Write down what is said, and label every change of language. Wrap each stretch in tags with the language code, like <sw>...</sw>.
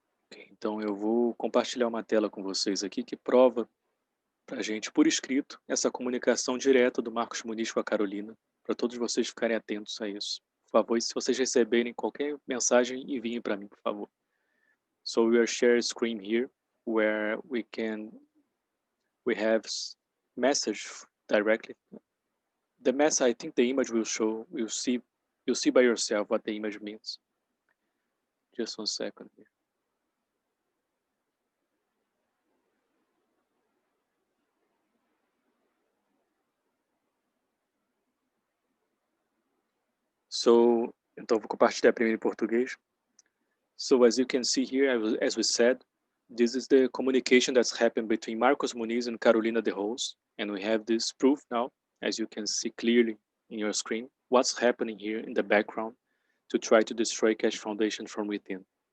<pt>Okay, então eu vou compartilhar uma tela com vocês aqui que prova para a gente, por escrito, essa comunicação direta do Marcos Muniz com a Carolina, para todos vocês ficarem atentos a isso. Por favor, se vocês receberem qualquer mensagem, enviem para mim, por favor.</pt> <en>So we are sharing screen here, where we have message directly. The message, I think the image will show, you'll see by yourself what the image means. Just 1 second here.</en> <pt>So, então vou compartilhar primeiro em português.</pt> <en>So as you can see here, as we said, this is the communication that's happened between Marcos Muniz and Carolina de Rose, and we have this proof now, as you can see clearly in your screen, what's happening here in the background to try to destroy Keshe Foundation from within.</en>